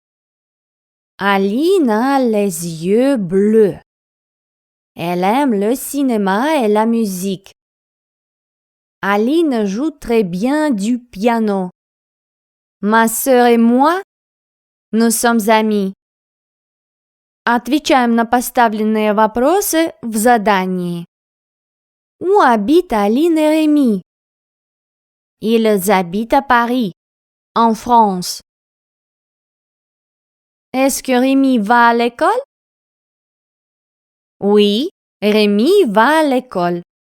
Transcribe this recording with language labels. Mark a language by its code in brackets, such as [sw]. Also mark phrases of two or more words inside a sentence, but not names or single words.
[fr] Aline a les yeux bleus. Elle aime le cinéma et la musique. Aline joue très bien du piano. Ma sœur et moi, nous sommes amis. [ru] Отвечаем на поставленные вопросы в задании. [fr] Où habitent Aline et Rémi? Ils habitent à Paris, en France. Est-ce que Rémi va à l'école? Oui, Rémi va à l'école.